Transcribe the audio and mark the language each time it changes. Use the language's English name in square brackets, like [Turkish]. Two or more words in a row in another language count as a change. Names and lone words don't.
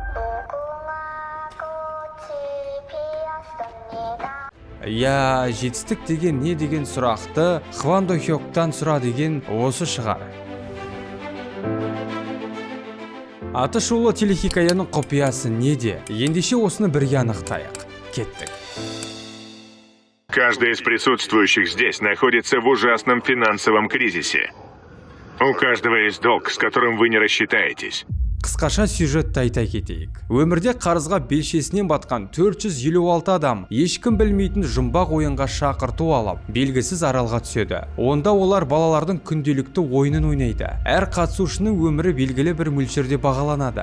[Kazakh] Жетістік деген не деген сұрақты Хван До Хёктан сұра деген осы шығар. Аты шулы телехикаяның құпиясы неде? Ендеше осыны бірге анықтайық. Кеттік. [Russian] Каждый из присутствующих здесь находится в ужасном финансовом кризисе. У каждого есть долг, с которым вы не рассчитаетесь. [Kazakh] Қысқаша сюжетті айта кетейік. Өмірде қарызға белшесінен батқан 456 адам ешкім білмейтін жұмбақ ойынға шақырту алып, белгісіз аралға түседі. Онда олар балалардың күнделікті ойынын ойнайды. Әр қатысушының өмірі белгілі бір мөлшерде бағаланады.